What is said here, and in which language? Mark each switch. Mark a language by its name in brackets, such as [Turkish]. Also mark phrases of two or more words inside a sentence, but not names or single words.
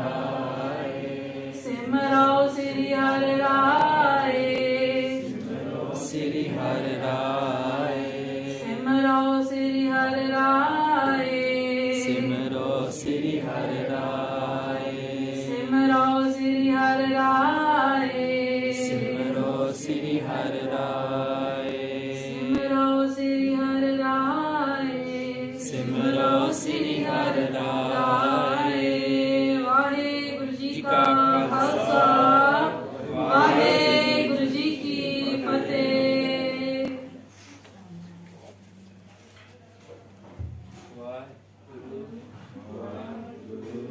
[Punjabi] ਰਾਇ, ਸਿਮਰਉ ਸ੍ਰੀ ਹਰਿ ਰਾਇ, ਸਿਮਰਉ ਸ੍ਰੀ ਹਰਿ ਰਾਇ, ਸਿਮਰਉ ਸ੍ਰੀ ਹਰਿ ਰਾਇ, ਸਿਮਰਉ ਸ੍ਰੀ ਹਰਿ ਰਾਇ, ਸਿਮਰਉ ਸ੍ਰੀ ਹਰਿ ਰਾਇ, ਸਿਮਰਉ ਸ੍ਰੀ ਹਰਿ ਰਾਇ, ਸਿਮਰਉ ਸ੍ਰੀ ਹਰਿ ਰਾਇ, ਸਿਮਰਉ ਸ੍ਰੀ ਹਰਿ ਰਾਇ. ਵਾਹਿਗੁਰੂ ਜੀ ਕਾ ਖ਼ਾਲਸਾ, ਵਾਹਿਗੁਰੂ ਜੀ ਕੀ ਫ਼ਤਿਹ. ਵਾਹਿਗੁਰੂ, ਵਾਹਿਗੁਰੂ.